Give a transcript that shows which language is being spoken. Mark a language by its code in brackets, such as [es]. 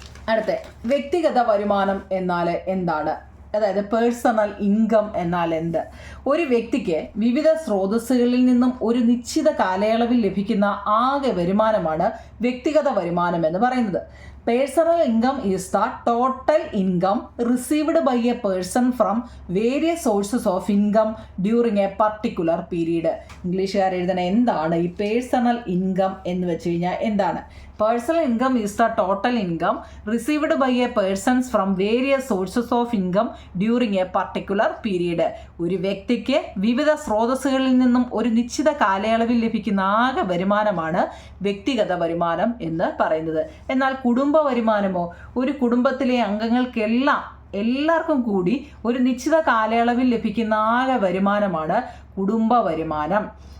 [ml] അടുത്ത വ്യക്തിഗത വരുമാനം എന്നാൽ എന്താണ്? അതായത് പേഴ്സണൽ ഇൻകം എന്നാൽ എന്ത്? ഒരു വ്യക്തിക്ക് വിവിധ സ്രോതസ്സുകളിൽ നിന്നും ഒരു നിശ്ചിത കാലയളവിൽ ലഭിക്കുന്ന ആകെ വരുമാനമാണ് വ്യക്തിഗത വരുമാനം എന്ന് പറയുന്നത്. [en] Personal income is the total income received by a person from various sources of income during a particular period. [ml] ഇംഗ്ലീഷുകാർ എഴുതണ എന്താണ് ഈ പേഴ്സണൽ ഇൻകം എന്ന് വെച്ച് കഴിഞ്ഞാൽ എന്താണ്? [en] Personal income is the total income received by a persons from various sources of income during a particular period. [ml] ഒരു വ്യക്തിക്ക് വിവിധ സ്രോതസ്സുകളിൽ നിന്നും ഒരു നിശ്ചിത കാലയളവിൽ ലഭിക്കുന്ന ആകെ വരുമാനമാണ് വ്യക്തിഗത വരുമാനം എന്ന് പറയുന്നത്. എന്നാൽ കുടുംബ വരുമാനമോ ഒരു കുടുംബത്തിലെ അംഗങ്ങൾക്കെല്ലാം എല്ലാവർക്കും കൂടി ഒരു നിശ്ചിത കാലയളവിൽ ലഭിക്കുന്ന ആകെ വരുമാനമാണ് കുടുംബ വരുമാനം.